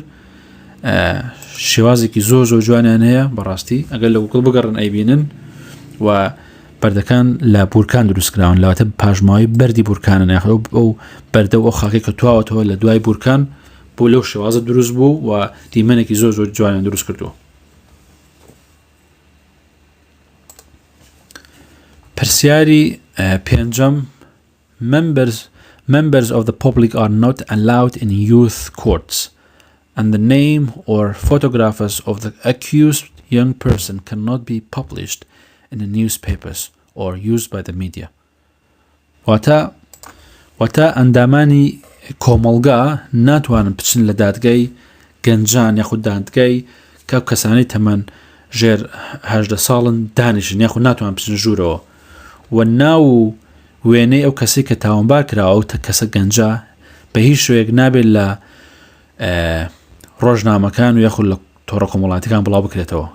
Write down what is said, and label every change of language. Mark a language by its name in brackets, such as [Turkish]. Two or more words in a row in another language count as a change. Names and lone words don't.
[Central Kurdish] شێوازێکی زۆر جوانیان هەیە بەڕاستی ئەگەر لە گوگل بگەڕن ئەیبینن و بەردەکان لە بورکان دروستکراون لەواتە پاشماوەی بەردی بورکانن یاخود ئەو بەردە و ئەو خاکێک کە تواوەتەوە لە دوای بورکان بۆ لەو شێوازە دروست بوو و دیمەنێکی زۆر جوانیان دروست کردووە. پرسیاری پێنجەم [English] members of the public are not allowed in youth courts and the name or photographs of the accused young person cannot be published in the newspapers or used by the media. [Central Kurdish] واتە ئەندامانی کۆمەڵگا ناتوانن بچن لە دادگای گەنجان یاخود دادگای کە کەسانی تەمەن ژێر 18 ساڵن دانیشن یاخود ناتوان بچن ژوورەوە و ناو وێنەی ئەو کەسی کە تاوانبار کراوە تا کەسە گەنجە بە هیچ شوەیەک نابێت لە ڕۆژنامەکان و یاخود لە تۆڕە کۆمەڵاتیەکان بڵاو بکرێتەوە.